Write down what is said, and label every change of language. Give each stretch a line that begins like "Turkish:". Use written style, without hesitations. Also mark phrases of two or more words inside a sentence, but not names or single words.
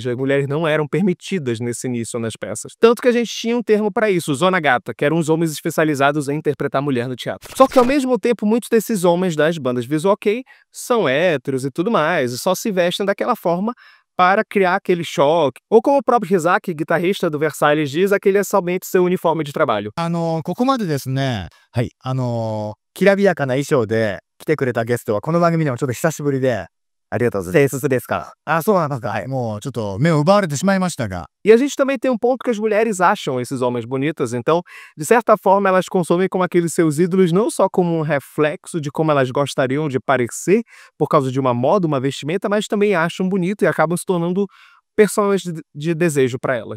Portuguese: As mulheres não eram permitidas nesse início nas peças. Tanto que a gente tinha um termo para isso, Zonagata, que eram os homens especializados em interpretar mulher no teatro. Só que ao mesmo tempo, muitos desses homens das bandas Visual Kei são héteros e tudo mais, e só se vestem daquela forma para criar aquele choque. Ou como o próprio Hizaki, guitarrista do Versailles, diz, aquele é somente seu uniforme de trabalho.
Japanese: ここまでですね、はい、きらびやかな衣装で来てくれたゲストはこの番組でもちょっと久しぶりで、ありがとうございます。ですか。そうなんですか。はい、もうちょっと目を奪われてしまいましたが。
Portuguese: E a gente também tem um ponto que as mulheres acham esses homens bonitos, então, de certa forma, elas consomem como aqueles seus ídolos não só como um reflexo de como elas gostariam de parecer por causa de uma moda, uma vestimenta, mas também acham bonito e acabam se tornando personagens de desejo para elas.